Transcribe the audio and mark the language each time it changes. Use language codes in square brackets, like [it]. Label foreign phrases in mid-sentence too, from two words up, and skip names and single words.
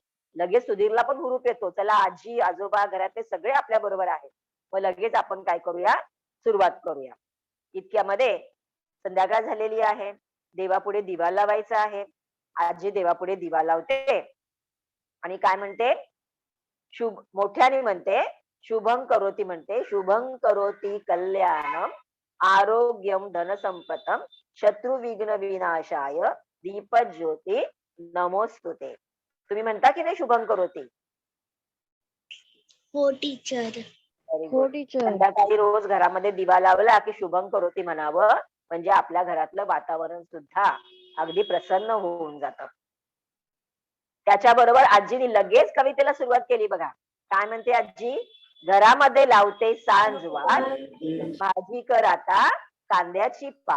[mr] लगेच सुधीरला पण हुरूप येतो, चला आजी आजोबा घरातले सगळे आपल्या बरोबर आहेत. मग लगेच आपण काय करूया? सुरुवात करूया. इतक्यामध्ये संध्याकाळ झालेली आहे. देवापुढे दिवा लावायचा आहे. आजी देवापुढे दिवा लावते आणि काय म्हणते? शुभ मोठ्याने म्हणते, [sa] शुभं करोती म्हणते, शुभं करोती कल्याणम आरोग्यम धनसंपतम शत्रुविघ्न विनाशाय दीपज्योती नमोस्तुते. [mr] तुम्ही म्हणता की नाही [sa] शुभं करोती? [mr] हो टीचर. [en] Very [mr] हो [en] good. [mr] टीचर. संध्याकाळी रोज घरामध्ये दिवा लावला की [sa] शुभं करोती [mr] म्हणावं, म्हणजे आपल्या घरातलं वातावरण सुद्धा अगदी प्रसन्न होऊन जातं. त्याच्याबरोबर आजीने लगेच कवितेला सुरुवात केली बघा. काय म्हणते आजी? घरामध्ये लावते सांजवात, भाजी कर आता कांद्याची पात.